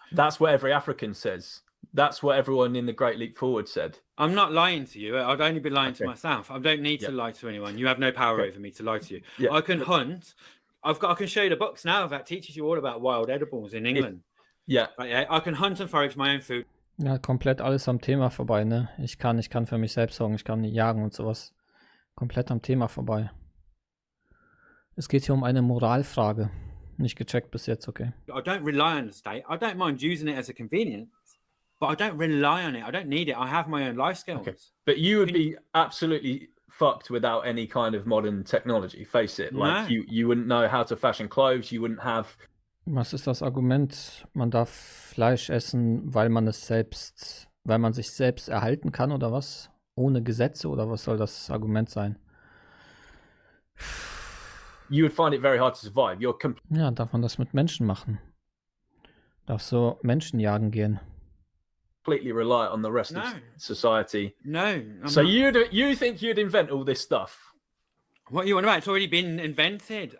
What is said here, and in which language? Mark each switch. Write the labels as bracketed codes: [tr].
[en] That's what every African says. That's what everyone in the Great Leap Forward said. I'm not lying to you. I'd only be lying to myself. I don't need to lie to anyone. You have no power over me to lie to you. Yeah. I can hunt. I can show you the books now that teaches you all about wild edibles in England. I can hunt and forage my own food. [de] Ja, komplett alles am Thema vorbei, ne? Ich kann für mich selbst sorgen, ich kann jagen und sowas. Komplett am Thema vorbei. Es geht hier um eine Moralfrage. Nicht gecheckt bis jetzt, okay. [en] I don't rely on the state. I don't mind using it as a convenience, but I don't rely on it. I don't need it. I have my own life skills. Okay. But you would be absolutely fucked without any kind of modern technology. Face it. Like you wouldn't know how to fashion clothes. You wouldn't have. [de] Was ist das Argument? Man darf Fleisch essen, weil man sich selbst erhalten kann oder was? Ohne Gesetze oder was soll das Argument sein? [en] You would find it very hard to survive. [de] Ja, darf man das mit Menschen machen? Darf so Menschen jagen gehen? [en] Completely rely on the rest of society. No. So you think you'd invent all this stuff? What are you on about? It's already been invented.